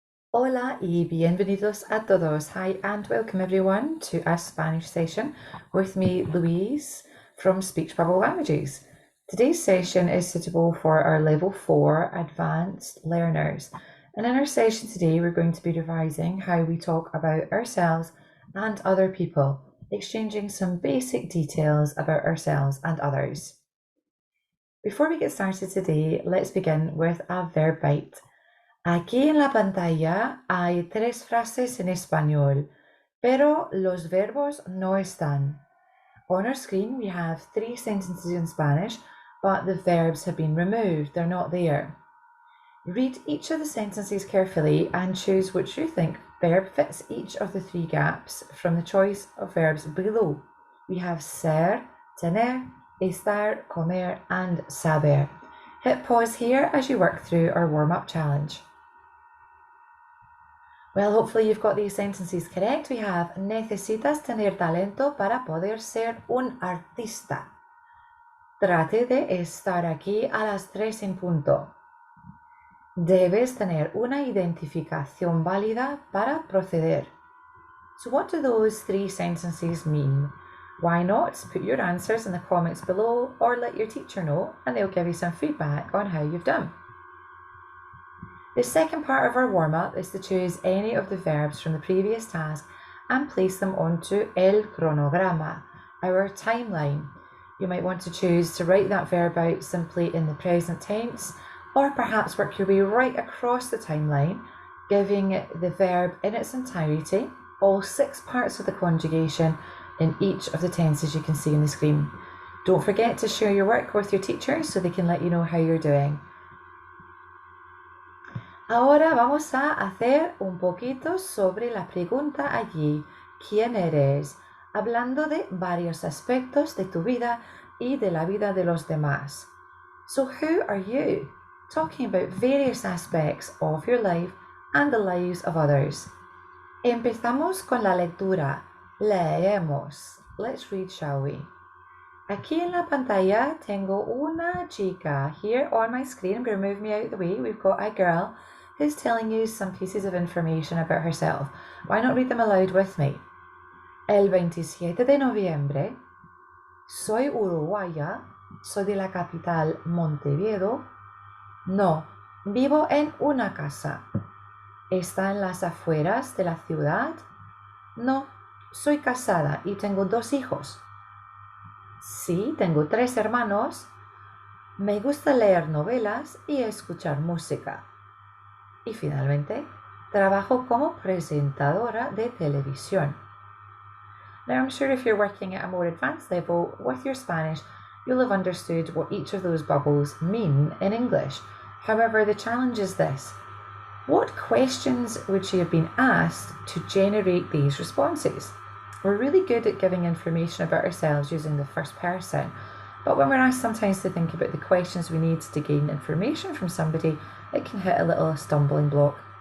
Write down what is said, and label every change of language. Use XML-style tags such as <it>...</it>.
<es>Hola y bienvenidos a todos.</es> <en>Hi and welcome everyone to a Spanish session with me, Louise, from Speech Bubble Languages. Today's session is suitable for our Level 4 advanced learners. And in our session today, we're going to be revising how we talk about ourselves and other people, exchanging some basic details about ourselves and others. Before we get started today, let's begin with a verb bite.</en> <es>Aquí en la pantalla hay 3 frases en español, pero los verbos no están.</es> <en>On our screen, we have 3 sentences in Spanish, but the verbs have been removed. They're not there. Read each of the sentences carefully and choose which you think verb fits each of the 3 gaps from the choice of verbs below. We have ser, tener, estar, comer, and saber. Hit pause here as you work through our warm-up challenge. Well, hopefully you've got these sentences correct. We have</en> <es>necesitas tener talento para poder ser un artista. Trate de estar aquí a las 3 en punto. Debes tener una identificación válida para proceder.</es> <en>So what do those 3 sentences mean? Why not put your answers in the comments below or let your teacher know and they'll give you some feedback on how you've done. The second part of our warm-up is to choose any of the verbs from the previous task and place them onto el cronograma, our timeline. You might want to choose to write that verb out simply in the present tense, or perhaps work your way right across the timeline, giving the verb in its entirety, all 6 parts of the conjugation in each of the tenses you can see on the screen. Don't forget to share your work with your teachers so they can let you know how you're doing.</en> <es>Ahora vamos a hacer un poquito sobre la pregunta allí, ¿quién eres? Hablando de varios aspectos de tu vida y de la vida de los demás.</es> <en>So who are you? Talking about various aspects of your life and the lives of others.</en> <es>Empezamos con la lectura. Leemos.</es> <en>Let's read, shall we?</en> <es>Aquí en la pantalla tengo una chica.</es> <en>Here on my screen, I'm going to move me out of the way. We've got a girl who's telling you some pieces of information about herself. Why not read them aloud with me?</en> <es>El 27 de noviembre, soy uruguaya, soy de la capital Montevideo. No, vivo en una casa. ¿Está en las afueras de la ciudad? No, soy casada y tengo 2 hijos. Sí, tengo 3 hermanos. Me gusta leer novelas y escuchar música. Y finalmente, trabajo como presentadora de televisión.</es> <en>Now, I'm sure if you're working at a more advanced level with your Spanish, you'll have understood what each of those bubbles mean in English. However, the challenge is this. What questions would she have been asked to generate these responses? We're really good at giving information about ourselves using the first person, but when we're asked sometimes to think about the questions we need to gain information from somebody, it can hit a little stumbling block.</en>